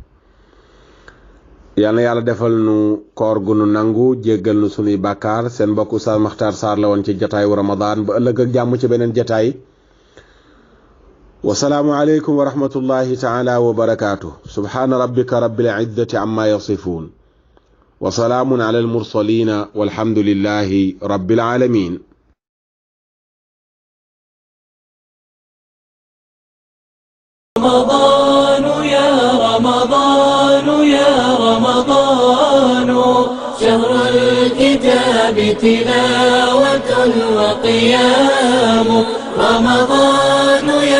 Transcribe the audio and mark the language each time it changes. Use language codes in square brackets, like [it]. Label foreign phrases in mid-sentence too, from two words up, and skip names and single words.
[wo] yal na yàlla defal nu koor gu nu nangu jéggal nu sunuy bàkkaar seen mbokk Oustaz Makhtar Sarr la woon ci jataayu Ramadan ba ëllëg ak jàmm ci beneen jataay [ar] والسلام عليكم ورحمة الله تعالى وبركاته سبحان ربك رب العزة عما يصفون وسلام على المرسلين والحمد لله رب العالمين رمضان يا رمضان يا رمضان شهر الكتاب تلاوة وقيام رمضان يا